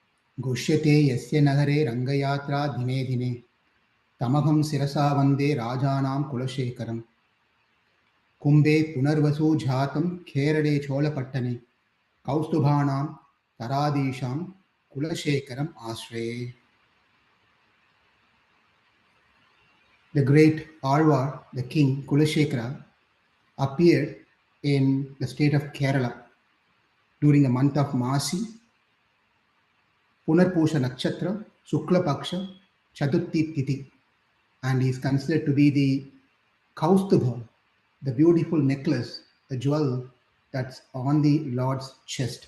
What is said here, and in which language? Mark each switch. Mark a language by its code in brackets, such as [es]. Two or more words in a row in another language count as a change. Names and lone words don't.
[sa] घुष्यते यस्य नगरे रङ्गयात्रा दिने दिने तमहं शिरसा वन्दे राजानं कुलशेखरम् कुम्भे पुनर्वसु जातं केरले चोलपट्टने कौस्तुभांशं धराधीशं कुलशेखरम् आश्रये. [en] The great Alvar, the king Kulashekara, appeared in the state of Kerala during the month of Masi, [sa] पुनर्पुष नक्षत्र, शुक्ल पक्ष, चतुर्थी तिथि, [en] and he is considered to be the Kaustubha, the beautiful necklace, the jewel that's on the Lord's chest.